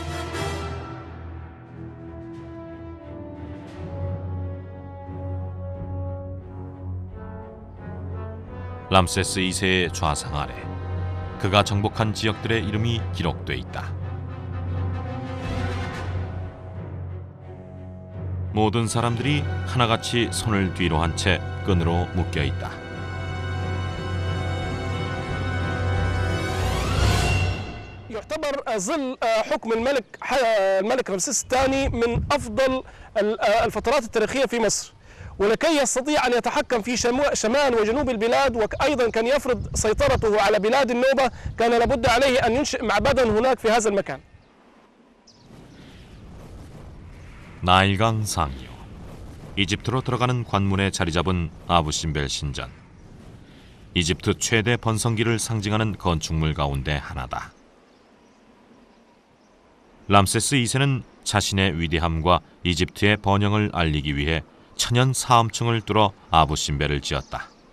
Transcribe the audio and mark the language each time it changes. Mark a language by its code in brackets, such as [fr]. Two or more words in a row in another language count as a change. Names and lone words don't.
[ko] 람세스 2세의 좌상 아래 그가 정복한 지역들의 이름이 기록돼 있다. 모든 사람들이 하나같이 손을 뒤로 한 채 끈으로 묶여 있다. [ar] يعتبر ظل حكم الملك رمسيس الثاني من أفضل الفترات التاريخية في مصر، ولكي يستطيع أن يتحكم في شمال وجنوب البلاد، وأيضا كان يفرض سيطرته على بلاد النوبة، كان لابد عليه أن ينشئ معبدا هناك في هذا المكان. [ko] 나일강 상류, 이집트로 들어가는 관문에 자리 잡은 아부신벨 신전. 이집트 최대 번성기를 상징하는 건축물 가운데 하나다. 람세스 2세는 자신의 위대함과 이집트의 번영을 알리기 위해 천연 사암층을 뚫어 아부신벨을 지었다.